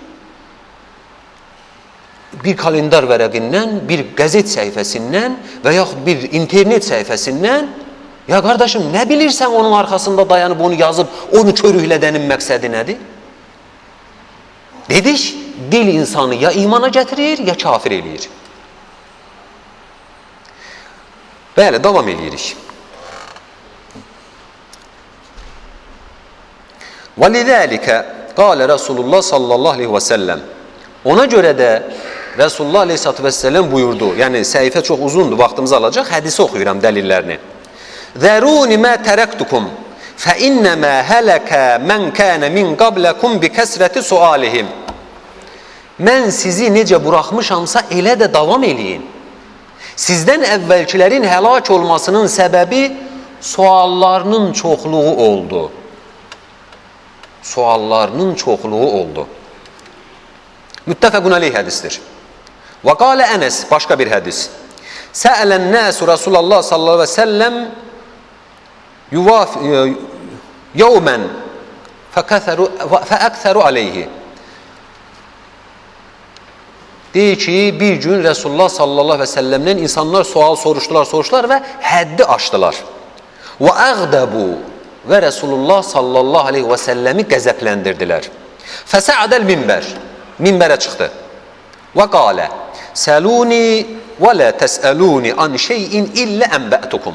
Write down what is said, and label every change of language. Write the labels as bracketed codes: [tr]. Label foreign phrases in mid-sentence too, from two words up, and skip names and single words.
[az] Bir kalendar vərəqindən, bir qəzet səhifəsindən və yaxud bir internet səhifəsindən, ya qardaşım, nə bilirsən onun arxasında dayanıb onu yazıb, onu körüklədənin məqsədi nədir? Dedik, dil insanı ya imana gətirir, ya kafir eləyir. Bəli, davam eləyirik. [ar] وَلِذَٰلِكَ قَالَ رسول الله صلى الله عليه وسلم. [az] Ona görə də Resulullah [ar] عليه الصلاة والسلام [az] buyurdu. Yəni səhifə çox uzundur, vaxtımızı alacaq. Hədisi oxuyuram dəlillərini. [ar] ذَرُونِ مَا تَرَكْتُكُمْ فَإِنَّمَا هَلَكَ مَنْ كَانَ مِنْ قَبْلَكُمْ بِكَسْرَةِ سُؤَالِهِمْ. [az] Mən sizi necə buraxmışamsa elə də davam eləyin. Sizdən əvvəlkilərin həlak olmasının səbəbi suallarının çoxluğu oldu. Suallarının çoxluğu oldu. [ar] متفق عليه [az] hədisdir. [ar] وقال أنس, [az] başqa bir hədis. [ar] سأل الناس رسول الله صلى الله عليه وسلم يوما فأكثروا عليه. [az] Deyir ki, bir gün Resulullah [ar] صلى الله عليه وسلم [az] insanlar sual soruşdular və həddi aşdılar. [ar] وأغضبوا [az] və Resulullah [ar] صلى الله عليه وسلم [az] qəzəbləndirdilər. [ar] فصعد المنبر, [az] minbərə çıxdı. [ar] وقال سلوني ولا تسألوني عن شيء إلا أنبأتكم.